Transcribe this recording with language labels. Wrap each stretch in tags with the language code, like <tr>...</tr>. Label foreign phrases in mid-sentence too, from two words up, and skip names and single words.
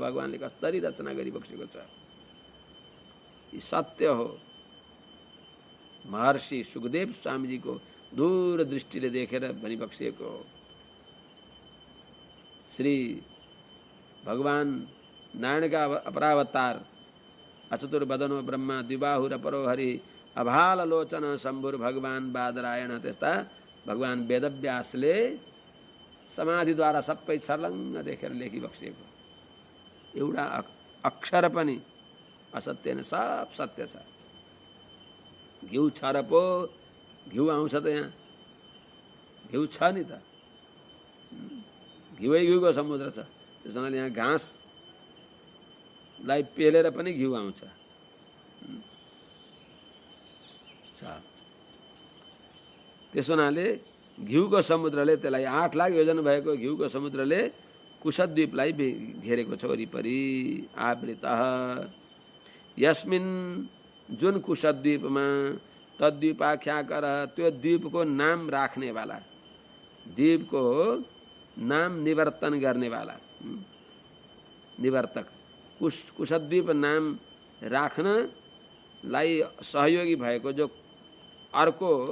<ne>भगवानले कसरी रचना गरिबक्सेको छ। यी सत्य हो। महर्षि सुखदेव स्वामीजी को दूर दृष्टिले देखेर भनिबक्सिएको हो। श्री भगवान नारायणका अपरावतार</ne> <sa>अचतुर्वदनो ब्रह्मा द्विबाहुर परो हरि अभाल लोचन शम्भुर भगवान बादरायण।</sa> <ne>त्यस्ता भगवान वेदव्यासले समाधिद्वारा सबै छर्लङ्ग देखेर लेखिबक्सिएको। एउटा अक्षर पनि असत्य नै, सब सत्य छ। घिउ छ र पो घिउ आउँछ त यहाँ, घिउ छ नि त, घिउै घिउको समुद्र छ। त्यस हुनाले यहाँ घाँसलाई पेलेर पनि घिउ आउँछ। त्यस हुनाले घिउको समुद्रले त्यसलाई 8 लाख योजन भएको घिउको समुद्रले कुशद्वीपलाई घेरेको छ वरिपरि।</ne> <sa>आवृतः यस्मिन्</sa> <ne>जुन कुशद्वीपमा तद्वीपाख्याकर त्यो द्वीपको नाम राख्नेवाला, द्वीपको नाम निवर्तन गर्नेवाला निवर्तक, कुशद्वीप नाम राख्नलाई सहयोगी भएको जो अर्को</ne>